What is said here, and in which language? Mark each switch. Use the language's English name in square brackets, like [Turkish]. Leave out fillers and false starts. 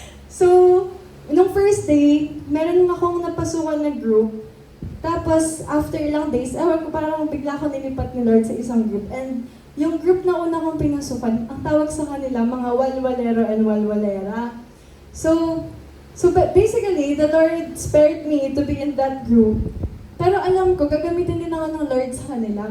[Filipino] So, nung first day, meron akong napasukan na group. Tapos, after ilang days, parang bigla ako nilipat ni Lord sa isang group. And yung group na una kong pinasukan, ang tawag sa kanila, mga walwalero and walwalera. [English] So basically, the Lord spared me to be in that group. [Filipino] Pero alam ko, gagamitin din ako ng Lord sa kanila.